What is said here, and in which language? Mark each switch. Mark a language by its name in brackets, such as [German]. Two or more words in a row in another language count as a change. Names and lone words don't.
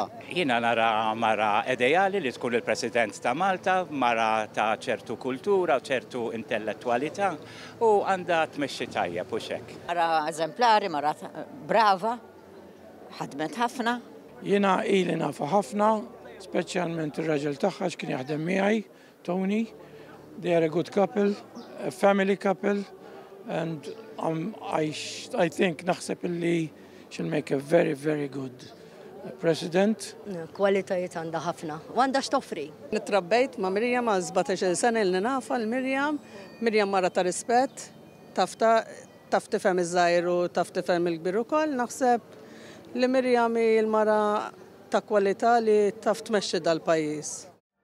[Maltese] Jiena nara mara ideali li tkun il-President ta' Malta, mara ta' ċertu kultura, ċertu intellettualità u għandha tmexxi tajjeb u hekk. Mara eżemplari, mara brava, ħadmet ħafna. Jiena ili nafa ħafna, speċjalment ir-raġel tagħha x'kien jaħdem miegħi, Tony. [English] They are a good couple, a family couple, and I think [Maltese] naħseb illi [English] she'll make a very, very good President. [Maltese] Kwalitajiet għandha ħafna u għandha x'toffri. Nittrabbejt ma' Miriam ma' 17 sena li nafa l-Miriam. Miriam mara ta' rispett, taf tifhem iż-żgħir u taf tifhem il-kbir ukoll. Naħseb li Miriam il-mara ta' kwalità li taf tmexxi dal-pajjiż.